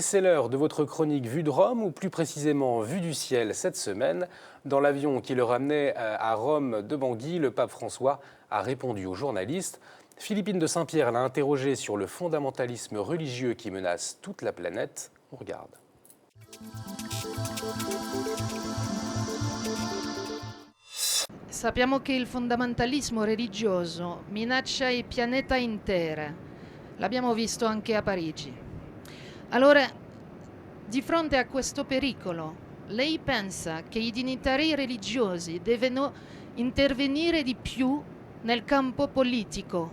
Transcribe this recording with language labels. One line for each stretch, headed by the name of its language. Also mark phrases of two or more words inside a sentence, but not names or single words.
French: C'est l'heure de votre chronique Vue de Rome, ou plus précisément Vue du ciel cette semaine. Dans l'avion qui le ramenait à Rome de Bangui, le pape François a répondu aux journalistes. Philippine de Saint-Pierre l'a interrogé sur le fondamentalisme religieux qui menace toute la planète. On regarde.
Italian: Sappiamo che il fondamentalismo religioso minaccia il pianeta intero. L'abbiamo visto anche a Parigi. Allora, di fronte a questo pericolo, lei pensa che i dignitari religiosi devono intervenire di più nel campo politico?